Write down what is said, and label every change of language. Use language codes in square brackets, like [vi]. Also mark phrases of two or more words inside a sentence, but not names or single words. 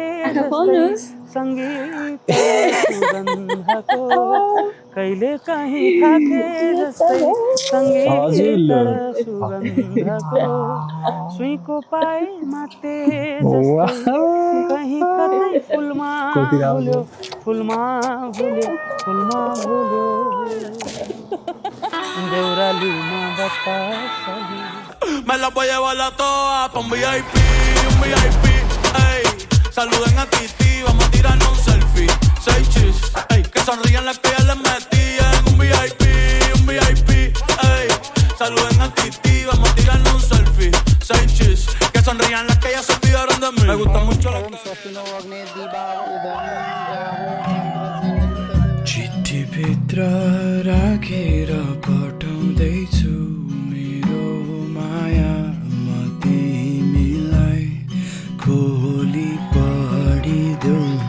[ne] जस्तै सङ्गीत सुगन्धको कहिले काहीँ थाके जस्तै सङ्गीत सुगन्धको सुईको पाए माटे जस्तै कहीँ कतै फुलमा भुल्यो फुलमा भुल्यो फुलमा भुल्यो देउरालीमा बतासल्यो [es] Me la voy a llevar a todas pa' un VIP, ey. Saluden a Titi, vamos a tirarnos un selfie. 6 chis, ey. Que sonrían las que ya les metí en un VIP, ey. Saluden a Titi, vamos a tirarnos un selfie. 6 chis, que sonrían las que ya se olvidaron de mí. Me gusta mucho la [ne] चिट्ठी भित्र राखेर पठाउँदैछु मेरो माया म तिमीलाई खोली पढिदेऊ